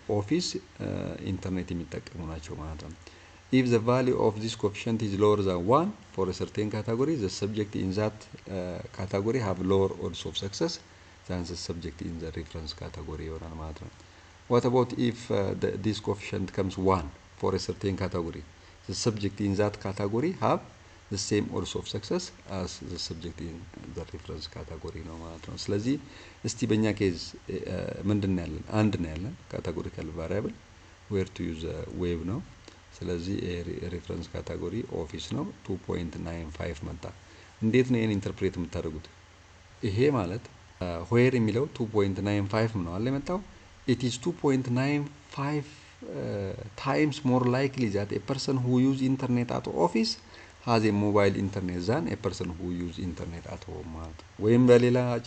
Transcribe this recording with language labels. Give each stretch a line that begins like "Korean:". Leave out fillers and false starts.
Amharic: ኦፊስ ኢንተርኔት የሚጠቀሙ ናቸው ማለት ነው።
English: if the value of this coefficient is lower than 1 for a certain category, the subject in that category have lower odds of success than the subject in the reference category
Amharic: ይሆናል ማለት ነው።
English: what about if this coefficient comes 1 for a certain category, the subject in that category have the same odds of success as the subject in the reference category
Amharic: ነው ማለት ነው። ስለዚህ እስቲ በእኛ ኬዝ ምንድን ነው ያለን? አንድ ነው ያለን categorical variable
English: where to use wave
Amharic: ነው። ስለዚህ ሬፈረንስ ካቴጎሪ ኦፊስ ነው 2.95 መጣ። እንዴት ነው ይሄን ኢንተርፕሬት የምታደርጉት? ይሄ ማለት ዌር የሚለው 2.95 ነው አለ የመጣው
English: it is 2.95 times more likely that a person who use internet at office has a mobile internet than a person who use internet at home
Amharic: ማለት ወይም በሌላ